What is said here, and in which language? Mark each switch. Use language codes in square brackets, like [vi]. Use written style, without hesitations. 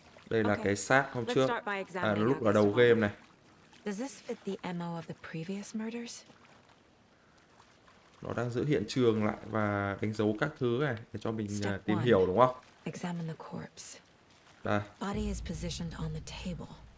[vi] Đây là cái xác hôm trước, lúc ở đầu game này. [en] Does this fit the MO of the previous murders? [vi] Nó đang giữ hiện trường lại và đánh dấu các thứ này để cho mình tìm hiểu đúng không? [en] Examine the corpse. [vi] Đây. [en] Body is positioned on the table.